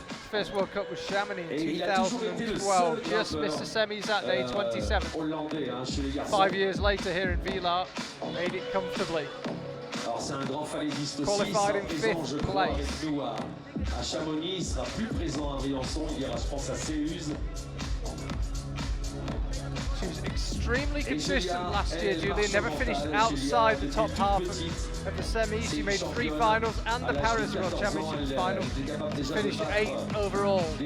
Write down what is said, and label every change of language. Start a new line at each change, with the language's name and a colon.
English: First World Cup was Chamonix in 2012. Just missed the semis that day, 27th. 5 years later here in Villars, made it comfortably. Qualified in 5th place.
French: À Chamonix, il sera plus présent à Briançon, il ira je pense à Séuse.
English: She was extremely consistent last year, Julia. Never finished outside the top half of the semis. She made 3 finals and the Paris World Championships final. Finished 8th overall.